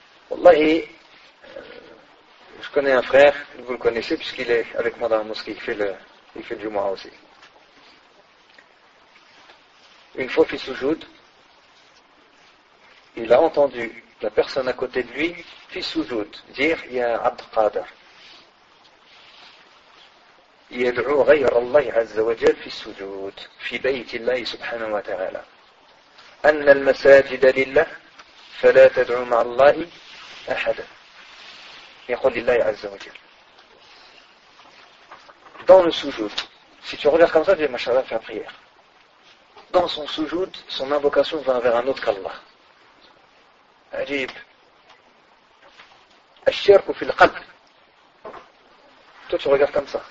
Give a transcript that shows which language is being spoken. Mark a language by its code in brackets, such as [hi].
[fr] Wallahi, je connais un frère, vous le connaissez, puisqu'il est avec moi dans la mosquée, il fait le Jumu'ah aussi. Une fois fils soujoud, il a entendu la personne à côté de lui, fils soujoud, dire « Ya Abd Qadir ». [ar] يدعو غير الله عز وجل في السجود في بيت الله سبحانه وتعالى. أن المساجد لله فلا تدعو مع الله أحدا. يقول لله عز وجل. [fr] Dans le sujoud, si tu regardes comme ça, tu dis, Mashallah, fais la prière. Dans son sujoud, son invocation va vers un autre qu'Allah. Ajib. [ar] Ash-shirku fil qalb. [fr] Toi, tu regardes comme ça.